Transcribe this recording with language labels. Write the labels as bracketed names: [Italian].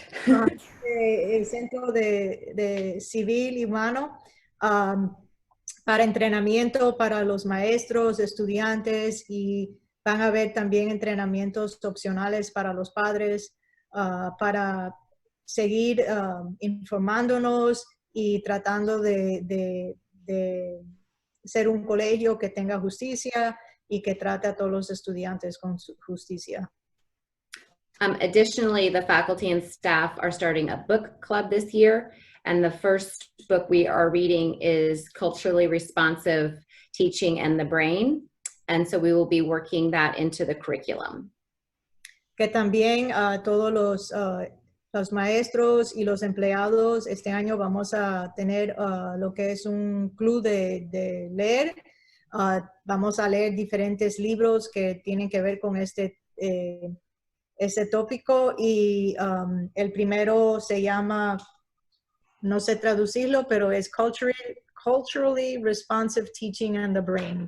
[Spanish] El Centro de Civil y Humano para entrenamiento para los maestros, estudiantes, y van a haber también entrenamientos opcionales para los padres para seguir informándonos y tratando de ser un colegio que tenga justicia y que trate a todos los estudiantes con justicia. [English] Additionally, the faculty and staff are starting a book club this year, and the first book we are reading is Culturally Responsive Teaching and the Brain, and so we will be working that into the curriculum. [Spanish] Que también todos los maestros y los empleados este año vamos a tener lo que es un club de leer. Vamos a leer diferentes libros que tienen que ver con este tópico, y el primero se llama, no sé traducirlo, pero es Culturally Responsive Teaching and the Brain.